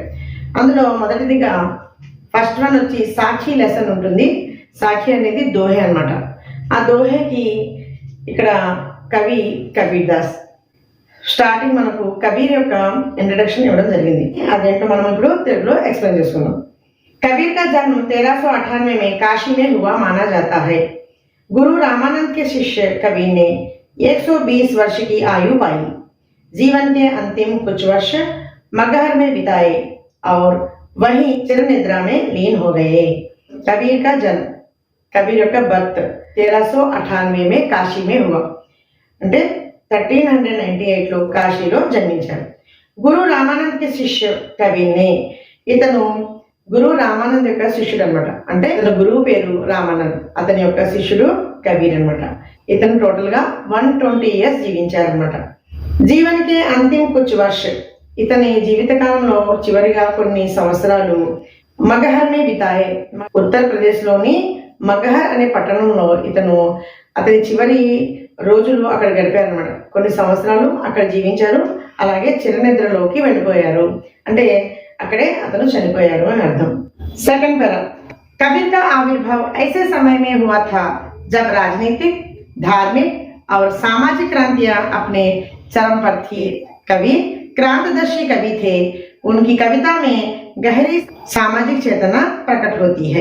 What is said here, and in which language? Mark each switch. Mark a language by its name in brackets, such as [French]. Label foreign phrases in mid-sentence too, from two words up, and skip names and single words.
[Telugu] అందులో మొదటిదిగా [English] first one [Telugu] వచ్చి సాఖీ లెసన్ ఉంటుంది. సాఖీ అనేది దోహే అన్నమాట. ఆ దోహేకి ఇక్కడ కవి కబీర్ దాస్ స్టార్టింగ్ మనకు కబీర్ యొక్క ఇంట్రడక్షన్ ఇవ్వడం జరిగింది. అదేంటో మనం ఇప్పుడు తెలుగులో एक्सप्लेन చేసుకుందాం. [Hindi] कबीर का जन्म 1398 में काशी में हुआ माना जाता है. गुरु रामानंद के शिष्य कबीर ने 120 वर्ष की आयु पाई. जीवन के अंतिम कुछ वर्ष मगहर में बिताए और वहीं चिर निद्रा में लीन हो गए. कबीर का जन्म, कबीर का बर्थ 1398 में काशी में हुआ [Telugu] అంటే 1398 లో కాశీలో జన్మించారు. [Hindi] गुरु रामानंद के शिष्य कबीर ने, [Telugu] ఇతను గురు రామానంద్ యొక్క శిష్యుడు అనమాట. అంటే ఇతని గురువు పేరు రామానంద్, అతని యొక్క శిష్యుడు కబీర్ అనమాట. ఇతను టోటల్ గా 120 ఇయర్స్ జీవించారనమాట. [Hindi] जीवन के अंतिम कुछ वर्ष, [Telugu] ఇతని జీవిత కాలంలో చివరిగా కొన్ని సంవత్సరాలు [Hindi] मगहर में बिताए, [Telugu] ఉత్తరప్రదేశ్ లోని మగహర్ అనే పట్టణంలో ఇతను అతని చివరి రోజులు అక్కడ గడిపారనమాట. కొన్ని సంవత్సరాలు అక్కడ జీవించారు. అలాగే చిరనిద్రలోకి వెళ్ళిపోయారు, అంటే అక్కడే అతను చనిపోయారు అని అర్థం. [English] second para, [Hindi] कबीर का आविर्भाव ऐसे समय में हुआ था जब राजनीतिक, धार्मिक और सामाजिक क्रांतियां अपने चरम पर थी. कबीर क्रांतिदर्शी कवि थे. उनकी कविता में गहरी सामाजिक चेतना प्रकट होती है.